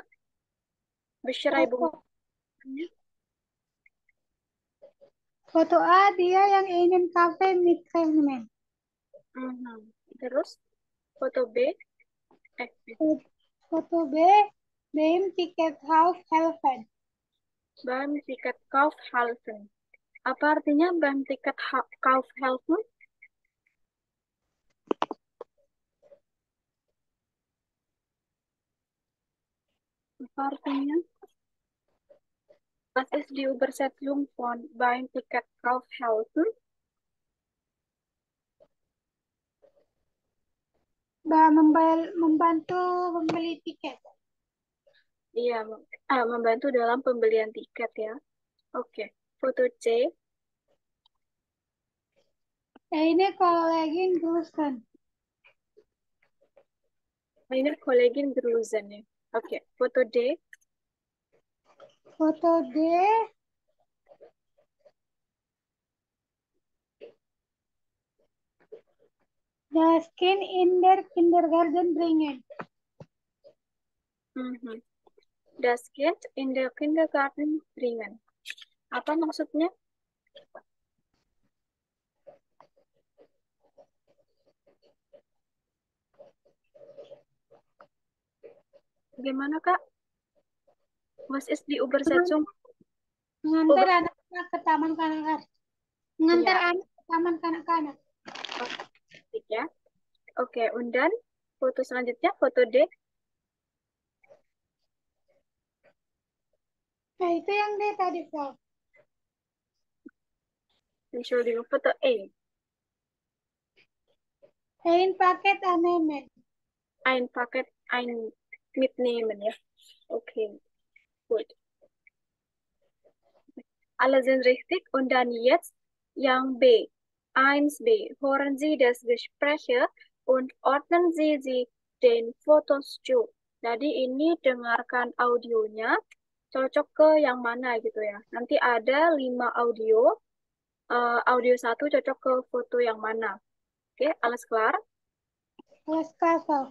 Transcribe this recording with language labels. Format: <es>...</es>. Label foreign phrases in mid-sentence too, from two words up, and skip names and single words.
<de>Beschreibung.</de> <id>Foto, foto A, dia yang ingin kafe Mitremen. Mhm. Terus foto B, eh,</id> <de>Foto B, beim Tickethaus helfen. beim tiket Kaufhalten.</de> <id>Apa artinya</id> <de>beim tiket Kaufhalten?</de> <id>Apa artinya?</id> <de>Was ist die Übersetzung von beim tiket Kaufhalten?</de> <id>Membantu membeli tiket. Iya, membantu dalam pembelian tiket ya. Oke, foto C. Ini</id> <de>kolegin Gusten.</de> <id>Ini</id> <de>Kollegin Grusen</de> <id>ya. Oke, foto D.</id> <de>Foto D, das Kind in der Kindergarten bringen. Mhm. Das Kind in der Kindergarten bringen.</de> <id>Apa maksudnya? Bagaimana, Kak?</id> <de>Was ist die Übersetzung?</de> <id>Mengantar</id> <de>Über</de> <id>anak-anak ke taman kanak-kanak. Mengantar ya, anak ke taman kanak-kanak. oh, ya. Oke,</id> <de>und dann</de> <id>foto selanjutnya, foto D. Nah, itu yang dia tadi,</id> <de>Frau. Entschuldigung, foto E. Ein Paket annehmen. Ein Paket, ein mitnehmen, ja. Okay, gut. Alle sind richtig. Und dann jetzt</de> <id>yang B.</id> <de>1b. Hören Sie das Gespräch und ordnen Sie den Fotos zu.</de> <id>Jadi ini dengarkan audionya, cocok ke yang mana gitu ya. Nanti ada 5 audio, audio 1 cocok ke foto yang mana. Oke,</id> <de>alles klar? Alles klar, Frau.</de>